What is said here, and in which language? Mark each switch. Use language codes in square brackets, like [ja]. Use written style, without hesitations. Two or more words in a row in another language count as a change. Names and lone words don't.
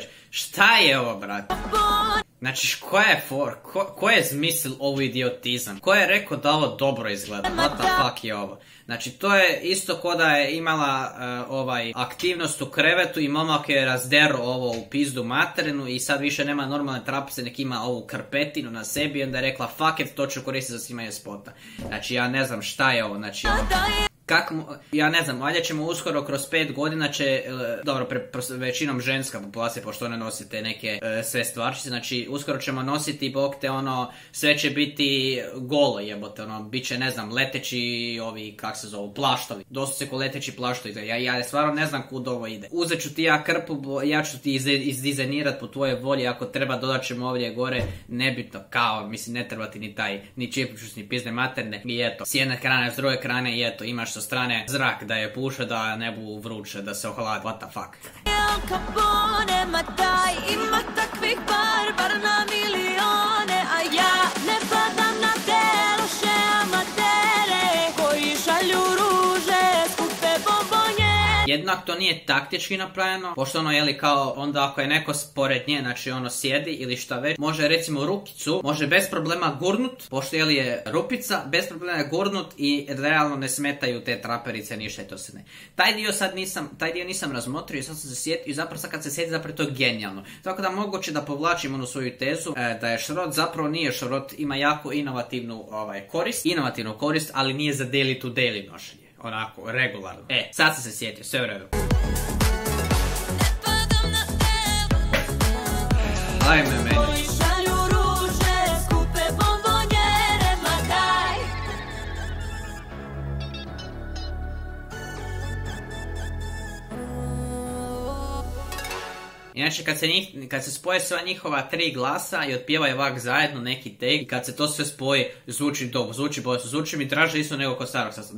[hr] Šta je ovo, brate? Znači, koja je ko je zmislil ovu idiotizam? Ko je rekao da ovo dobro izgleda? [en] What the fuck [hr] je ovo? Znači, to je isto ko da je imala aktivnost u krevetu i momak je razdero ovo u pizdu materinu i sad više nema normalne trapice, nek ima ovu krpetinu na sebi i onda je rekla [en] fuck it, [hr] to ću koristiti za snimanje spota. Znači, ja ne znam šta je ovo, znači ja ne znam, valjda ćemo uskoro kroz 5 godina će, dobro, većinom ženska populacija, pošto one nosite neke sve stvarčice, znači uskoro ćemo nositi, bok te sve će biti golo jebote, bit će, ne znam, leteći kak se zovu, plaštovi, dosta se ko leteći plaštovi, ja stvarno ne znam kud ovo ide. Uzet ću ti ja krpu, ja ću ti izdizajnirat po tvojoj volji, ako treba dodat ćemo ovdje gore, nebitno, mislim, ne treba ti ni čipućus, ni pizne materne, i eto, s jedne strane, s druge strane, i eto, imaš sa strane zrak da je puše, da ne bu vruće, da se ohladi, [en] what the fuck. [hr] Al Capone, ma daj, ima takvih barbar na milione, a ja ne padam na te loše amatere, koji šalju ruže, skupe bombonje. Jednak to nije taktički napravljeno, pošto kao onda ako je neko pored nje, znači sjedi ili šta već, može recimo rukicu, može bez problema gurnut, pošto je rupica, bez problema gurnut i realno ne smetaju te traperice, ništa i to se ne. Taj dio nisam razmotrio i sad sam se sjetio i zapravo sad kad se sjeti zapravo to je genijalno. Tako da moguće da povlačim svoju tezu, da je šrot zapravo nije šrot, ima jako inovativnu korist, ali nije za [en] daily to daily [hr] nošenje. Onako, regularno. Sad sam se sjetio, sve u redu. Ajme meni. Inače, kad se spoje sva njihova 3 glasa i otpjevaju ovak zajedno neki take, i kad se to sve spoji, zvuči dobro, zvuči mi draže isto nego kod starog sastava.